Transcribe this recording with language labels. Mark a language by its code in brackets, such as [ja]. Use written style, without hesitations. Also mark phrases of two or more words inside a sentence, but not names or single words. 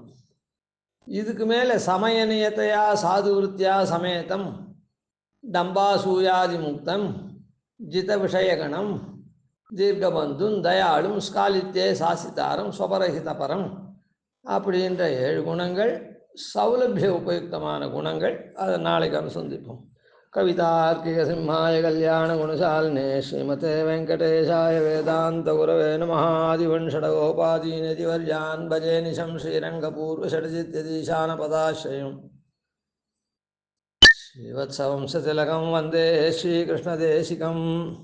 [ta] இதுக்கு மேலே [sa] शमनियमतया साधु वृत्त्या समेतं दम्भासूयादि मुक्तं जित विषयगणं दीर्घबन्धुं दयालुं स्खलिते शासितारं स्वपरहितपरं [ta] அப்படின்ற 7 குணங்கள் சௌலபிய உபயுக்தமான குணங்கள். அதை நாளைக்கு அனுசந்திப்போம். [sa] कवितार्किक सिंहाय कल्याण गुणशालिने श्रीमते वेङ्कटेशाय वेदान्त गुरवे நமः. आदिवन्षठकोपादीन्दिव्यान् भजे निशम् श्रीरङ्गपूर्वषड्जिद्यतीशान पदाश्रयम् श्रीवत्सवंशतिलकम् वन्दे श्रीकृष्णदेशिकम्.